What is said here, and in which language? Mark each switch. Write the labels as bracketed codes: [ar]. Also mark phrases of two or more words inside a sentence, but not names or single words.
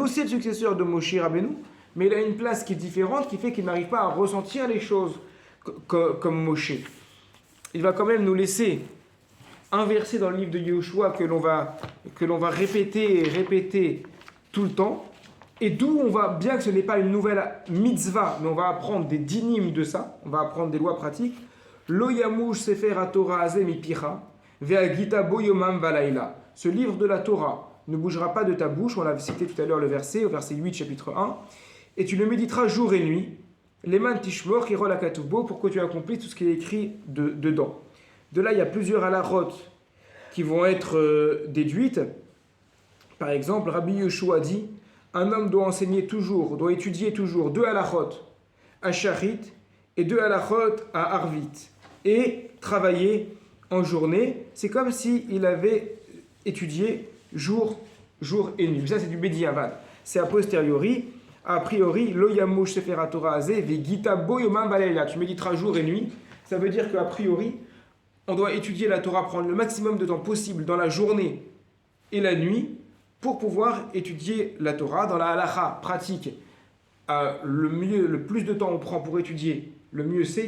[fr] C'est le successeur de Moshe Rabbeinu, mais il a une place qui est différente, qui fait qu'il n'arrive pas à ressentir les choses comme Moshe. Il va quand même nous laisser un verset dans le livre de Yehoshua que l'on va répéter et répéter tout le temps, et d'où on va, bien que ce n'est pas une nouvelle mitzvah, mais on va apprendre des dynimes de ça, on va apprendre des lois pratiques. [he] לא ימוש ספר התורה הזה מפיך והגית בו יומם ולילה. [fr] Ce livre de la Torah ne bougera pas de ta bouche, on l'a cité tout à l'heure le verset, au verset 8 chapitre 1, et tu le méditeras jour et nuit. [he] למען תשמור ככל הכתוב בו, [fr] pour que tu accomplisses tout ce qui est écrit dedans. De là, il y a plusieurs halachot qui vont être déduites. Par exemple, Rabbi Yehoshua dit un homme doit enseigner toujours, doit étudier toujours 2 halachot à Sharit et 2 halachot à Arvit, et travailler en journée. C'est comme s'il avait étudié jour et nuit. Ça, c'est du Bediavad. C'est a posteriori. A priori, [he] לא ימוש ספר התורה הזה והגית בו יומם ולילה. [fr] Tu méditeras jour et nuit. Ça veut dire qu'a priori, on doit étudier la Torah, prendre le maximum de temps possible dans la journée et la nuit pour pouvoir étudier la Torah. Dans la halacha pratique, le plus de temps on prend pour étudier, le mieux c'est.